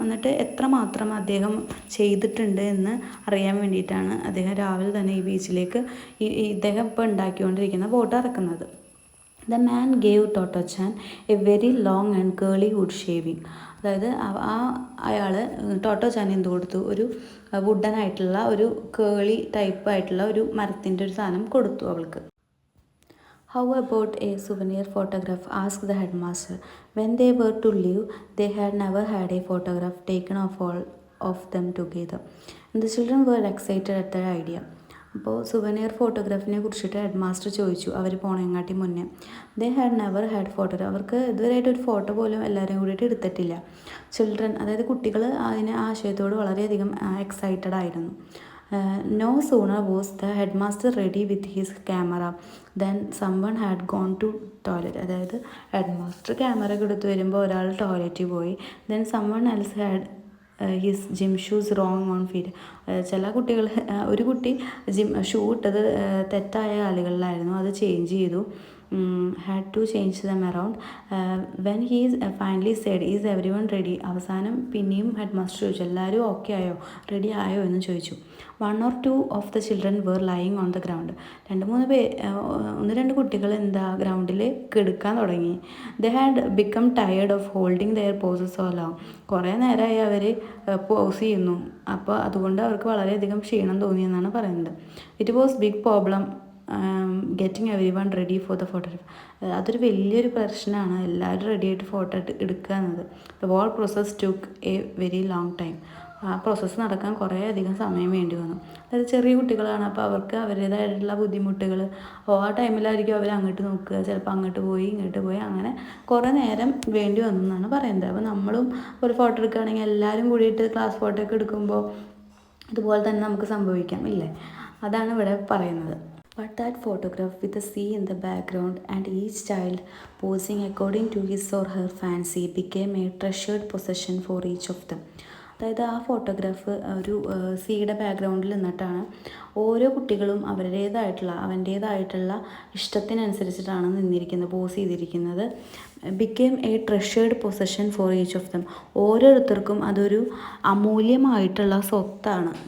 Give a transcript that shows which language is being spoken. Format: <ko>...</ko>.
<ml>എന്നിട്ട് എത്രമാത്രം അദ്ദേഹം ചെയ്തിട്ടുണ്ട് എന്ന് അറിയാൻ വേണ്ടിയിട്ടാണ് അദ്ദേഹം രാവിലെ തന്നെ ഈ ബീച്ചിലേക്ക് ഇദ്ദേഹം ഇപ്പോൾ ഉണ്ടാക്കിക്കൊണ്ടിരിക്കുന്ന ബോട്ട് ഇറക്കുന്നത്.</ml> <en>The man gave Tottochan a very long and curly wood shaving.</en> <ml>അതായത് അയാൾ ടോട്ടോച്ചാൻ എന്ത് കൊടുത്തു, ഒരു വുഡനായിട്ടുള്ള ഒരു കേളി ടൈപ്പായിട്ടുള്ള ഒരു മരത്തിൻ്റെ ഒരു സാധനം കൊടുത്തു അവൾക്ക്.</ml> <en>How about a souvenir photograph? asked the headmaster. When they were to leave, they had never had a photograph taken of all of them together. And the children were excited at the idea.</en> <ml>അപ്പോൾ souvenir ഫോട്ടോഗ്രാഫിനെ കുറിച്ചിട്ട് head master ചോദിച്ചു അവർ പോണേങ്ങാട്ടി മുന്നേ.</ml> <en>They had never had photograph.</en> <ml>അവർക്ക് ഇതുവരെയായിട്ട് ഒരു photo പോലും എല്ലാവരും കൂടിയിട്ട് എടുത്തിട്ടില്ല. ചിൽഡ്രൻ, അതായത് കുട്ടികൾ അതിന് ആശയത്തോട് വളരെയധികം എക്സൈറ്റഡ് ആയിരുന്നു.</ml> <en>No sooner was the headmaster ready with his camera than someone had gone to toilet.</en> <ml>അതായത് ഹെഡ്മാസ്റ്റർ ക്യാമറ ഒക്കെ എടുത്ത് വരുമ്പോൾ ഒരാൾ ടോയ്ലറ്റിൽ പോയി.</ml> <en>then someone else had his gym shoes wrong on feet.</en> <ml>ചില കുട്ടികൾ, ഒരു കുട്ടി ഷൂ ഇട്ടത് തെറ്റായ കാലുകളിലായിരുന്നു, അത് ചേഞ്ച് ചെയ്തു.</ml> <en>had to change them around. When he finally said, is everyone ready?</en> <ml>അവസാനം പിന്നെയും ഹെഡ് മാസ്റ്റർ ചോദിച്ചു, എല്ലാവരും ഓക്കെ ആയോ, റെഡി ആയോ എന്ന് ചോദിച്ചു.</ml> <en>1 or 2 of the children were lying on the ground.</en> <ml>1-2 കുട്ടികൾ ഗ്രൗണ്ടിൽ കിടക്കാൻ തുടങ്ങി.</ml> <en>they had become tired of holding their poses so long.</en> <ml>കുറേ നേരമായി അവർ പോസ് ചെയ്യുന്നു, അപ്പോൾ അതുകൊണ്ട് അവർക്ക് വളരെയധികം ക്ഷീണം തോന്നിയെന്നാണ് പറയുന്നത്.</ml> <en>it was big problem getting everyone ready for the photograph.</en> <ml>അതൊരു വലിയൊരു പ്രശ്നമാണ്, എല്ലാവരും റെഡിയായിട്ട് ഫോട്ടോ എടുക്കുക എന്നത്.</ml> <en>The whole process took a very long time.</en> <ml>ആ പ്രോസസ്സ് നടക്കാൻ കുറേ അധികം സമയം വേണ്ടി വന്നു. അതായത് ചെറിയ കുട്ടികളാണ്, അപ്പോൾ അവർക്ക് അവരുടേതായിട്ടുള്ള ബുദ്ധിമുട്ടുകൾ, ആ ടൈമിലായിരിക്കും അവർ അങ്ങോട്ട് നോക്കുക, ചിലപ്പോൾ അങ്ങോട്ട് പോയി ഇങ്ങോട്ട് പോയി, അങ്ങനെ കുറേ നേരം വേണ്ടി വന്നു എന്നാണ് പറയുന്നത്. അപ്പോൾ നമ്മളും ഒരു ഫോട്ടോ എടുക്കുകയാണെങ്കിൽ എല്ലാവരും കൂടിയിട്ട് ക്ലാസ് ഫോട്ടോ ഒക്കെ എടുക്കുമ്പോൾ ഇതുപോലെ തന്നെ നമുക്ക് സംഭവിക്കാം ഇല്ലേ, അതാണ് ഇവിടെ പറയുന്നത്.</ml> <en>But that photograph with the sea in the background and each child posing according to his or her fancy became a treasured possession for each of them.</en> <ml>അതായത് ആ ഫോട്ടോഗ്രാഫ് ഒരു സീയുടെ ബാക്ക്ഗ്രൗണ്ടിൽ നിന്നിട്ടാണ് ഓരോ കുട്ടികളും അവൻ്റേതായിട്ടുള്ള ഇഷ്ടത്തിനനുസരിച്ചിട്ടാണ് നിന്നിരിക്കുന്നത്, പോസ് ചെയ്തിരിക്കുന്നത്.</ml> <en>Became a treasured possession for each of them.</en> <ml>ഓരോരുത്തർക്കും അതൊരു അമൂല്യമായിട്ടുള്ള സ്വത്താണ്.</ml>